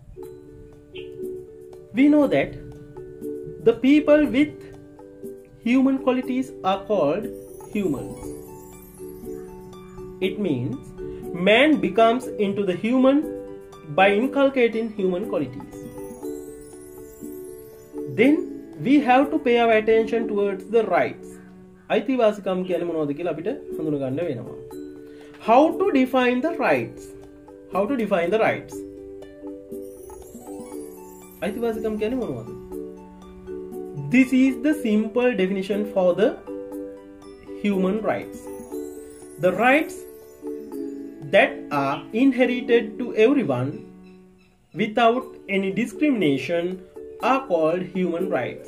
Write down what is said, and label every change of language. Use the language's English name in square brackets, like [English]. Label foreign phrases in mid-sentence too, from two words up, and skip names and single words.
[English] We know that the people with human qualities are called humans. It means man becomes into the human by inculcating human qualities. Then we have to pay our attention towards the rights. [Sinhala] අයිතිවාසිකම් කියන්නේ මොනවද කියලා අපිට හඳුන ගන්න වෙනවා. [English] How to define the rights? How to define the rights? [Sinhala] අයිතිවාසිකම් කියන්නේ මොනවද? [English] This is the simple definition for the human rights. The rights that are inherited to everyone without any discrimination are called human rights.